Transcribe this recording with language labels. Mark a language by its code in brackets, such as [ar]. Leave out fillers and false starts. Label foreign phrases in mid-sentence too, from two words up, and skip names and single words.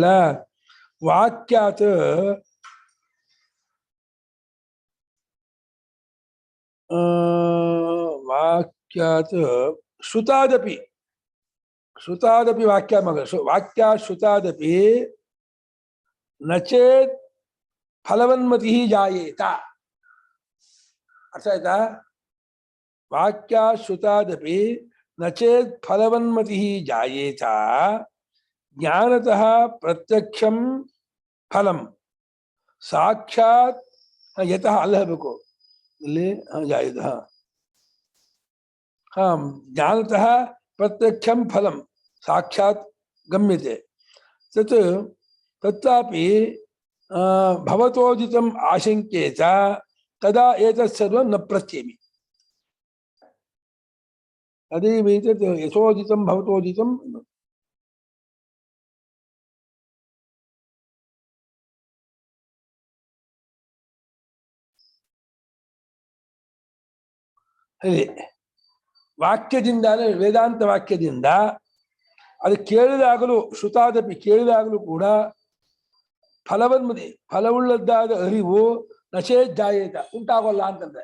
[sa] ವಾಕ್ಯಾತ್ ವಾಕ್ಯಾತ್ ಶ್ರುತಾದಪಿ ಶ್ರುತಾದಪಿ ವಾಕ್ಯ ಮಗ ವಾಕ್ಯ ಶ್ರುತಾದಪಿ ನಚೇತ್ ಫಲವನ್ಮತಿ ಜಾಯೇತ. [kn] ಅರ್ಥ ಆಯ್ತಾ? [sa] ವಾಕ್ಯ ಶ್ರುತಾದಪಿ ನಚೇತ್ ಫಲವನ್ಮತಿ ಜಾಯೇತ ಜ್ಞಾನತಃ ಪ್ರತ್ಯಕ್ಷಂ ಫಲಂ ಸಾಕ್ಷಾತ್ ಯತಃ [kn] ಅಲ್ಲ ಹೇಳಬೇಕು ಇಲ್ಲಿ [sa] ಜಾಯೇತ. ಜ್ಞಾನತಃ ಪ್ರತ್ಯಕ್ಷಂ ಫಲಂ ಸಾಕ್ಷಾತ್ ಗಮ್ಯತೆ ತತ್ ತತ್ರಾಪಿ ಭವತೋದಿತಂ ಆಶಂಕ್ಯೇತ ತದಾ ಏತತ್ ಸರ್ವಂ ನ ಪ್ರತ್ಯೇಮಿ. ತದೇವೈತತ್ ಯಥೋದಿತಂ ಭವತೋದಿತಂ. [kn] ಹೇಳಿ ವಾಕ್ಯದಿಂದ ವೇದಾಂತ ವಾಕ್ಯದಿಂದ ಅದು ಕೇಳಿದಾಗಲೂ ಶ್ರುತಾದಪಿ ಕೇಳಿದಾಗಲೂ ಕೂಡ ಫಲವನ್ಮತಿ ಫಲವುಳ್ಳದ್ದಾದ ಅರಿವು ನಶೇಜ್ಜಾಯೇತ ಉಂಟಾಗೋಲ್ಲ ಅಂತಂದ್ರೆ.